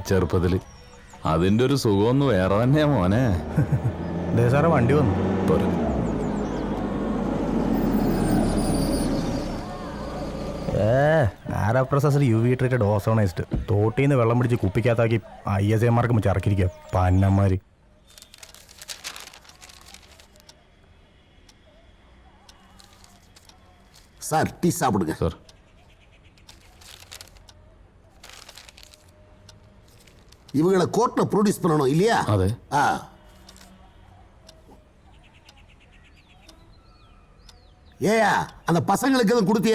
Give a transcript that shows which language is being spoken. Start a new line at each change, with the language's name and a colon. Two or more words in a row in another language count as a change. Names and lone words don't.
Malayalam: ചെറുപ്പത്തില്. അതിന്റെ ഒരു സുഖമൊന്ന് വേറെ തന്നെയാ മോനെ. ദേ സാറേ വണ്ടി വന്നു. പോരെ. ആരാ പ്രൊസസർ
English: UV treated ozonised.
Malayalam: തോട്ടിന്ന് വെള്ളം പിടിച്ച് കുപ്പിക്കകത്താക്കി ISAമാർക്ക് വെച്ച് ഇറക്കിയിരിക്കുക പന്നന്മാര്.
Tamil: சார் டீ சாப்பிடுங்க.
Malayalam: സാർ
Tamil: இவங்களை கோர்ட்ல ப்ரொடியூஸ் பண்ணணும் இல்லையா?
Malayalam: അതെ.
Tamil: ஆ ஏயா அந்த பசங்களுக்கு எதுவும் கொடுத்தியா?